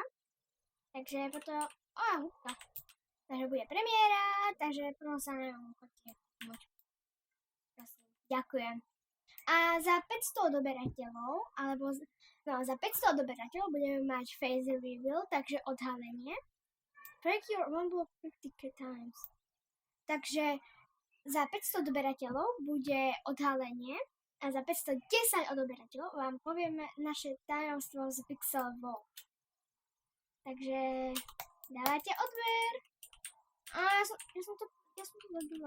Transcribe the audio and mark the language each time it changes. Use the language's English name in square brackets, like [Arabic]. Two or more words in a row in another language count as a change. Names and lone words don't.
[Slovak] Takže potom... húbka. Takže bude premiéra, takže prosím sa neviem, chodte. Prosím, ďakujem. A za 500 odoberateľov, alebo za 500 odoberateľov budeme mať [English] face reveal, [Slovak] takže odhalenie. [English] Break your envelope 50 times. [Slovak] Takže za 500 odoberateľov bude odhalenie a za 510 odoberateľov vám povieme naše tajomstvo z Pixel Vault. Takže dávajte odber. Ja som to zabila.